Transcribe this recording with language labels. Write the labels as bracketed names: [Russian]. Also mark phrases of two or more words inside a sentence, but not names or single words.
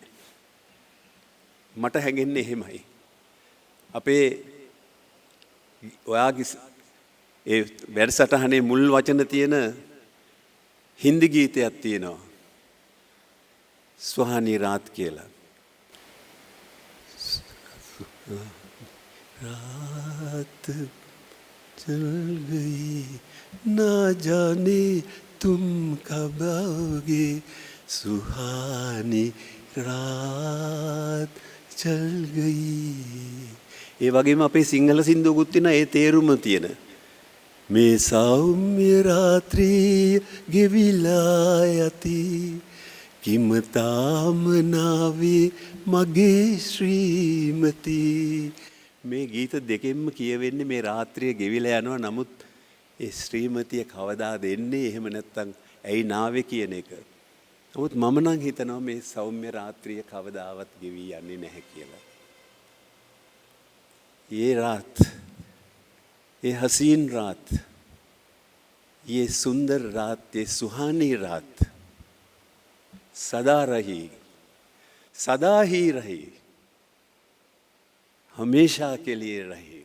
[Sinhala] මට හැඟෙන්නේ එහෙමයි. අපේ ඔයාගේ ඒ වැඩසටහනේ මුල් වචන තියෙන හින්දි ගීතයක් තියෙනවා. [Hindi] सुहानी रात [Sinhala] කියලා. [Hindi] रात चल गई ना जाने तुम कब आओगे सुहानी रात चल गई. [Sinhala] ඒ වගේම අපේ සිංහල සින්දුවකුත් තියෙන ඒ තේරුම තියෙන මේ සෞම්‍ය රාත්‍රී ගෙවිලා යති කිමතාම නාවේ මගේ ශ්‍රීමති. මේ ගීත දෙකෙන්ම කියවෙන්නේ මේ රාත්‍රිය ගෙවිලා යනවා. නමුත් ඒ ශ්‍රීමතිය කවදා දෙන්නේ එහෙම නැත්නම් ඇයි නාවේ කියන එක. නමුත් මම නම් හිතනවා මේ සෞම්‍ය රාත්‍රිය කවදාවත් ගෙවි යන්නේ නැහැ කියලා. [Hindi] ये रात ये हसीन रात ये सुंदर रात ये सुहानी रात सदा रही सदा ही रही हमेशा के लिए रही.